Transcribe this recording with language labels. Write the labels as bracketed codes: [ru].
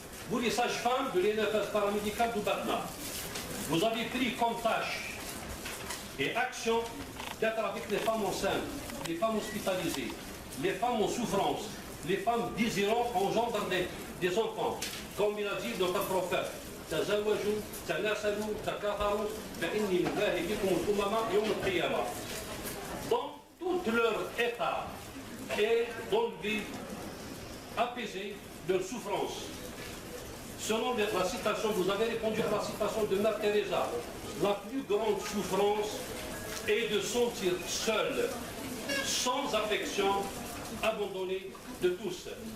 [fr] Vous, les sages-femmes de l'INFS paramédicale du Batna, vous avez pris comme tâche et action d'être avec les femmes enceintes, les femmes hospitalisées, les femmes en souffrance, les femmes désirant engendrer des enfants. Comme il a dit notre prophète, [ar] تزوجوا تناسلوا تكاثروا فإني مباهي بكم الأمم يوم القيامة. [fr] Dans tout leur état et d'enlever, apaiser leur souffrance. Selon la citation, vous avez répondu à la citation de Mère Teresa, la plus grande souffrance est de sentir seul, sans affection, abandonné de tous.